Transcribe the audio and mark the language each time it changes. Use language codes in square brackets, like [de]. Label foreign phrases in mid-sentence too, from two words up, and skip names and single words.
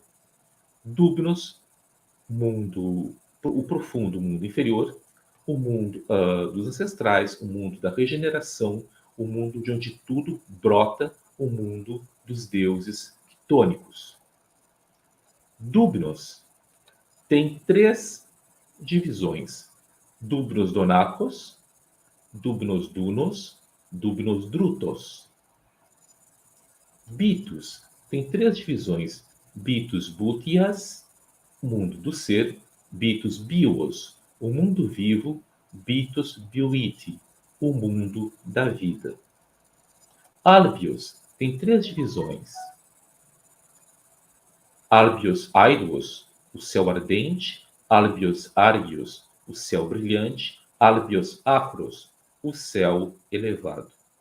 [pt] Dubnos, mundo, o profundo mundo inferior, o mundo dos ancestrais, o mundo da regeneração, o mundo de onde tudo brota, o mundo dos deuses quitônicos. Dubnos tem 3 divisões: [xtg] Dubnos donacos, Dubnos dunos, Dubnos drutos. [pt] Bitos tem 3 divisões: [xtg] Bitos bútias, [pt] mundo do ser, [xtg] Bitos bios, [pt] o mundo vivo, [xtg] Bitos bioiti, [pt] o mundo da vida. Albios tem 3 divisões: [xtg] Albios aeruos, [pt] o céu ardente, [xtg] Albios argios, [pt] o céu brilhante, [xtg] Albios acros, [pt] o céu elevado.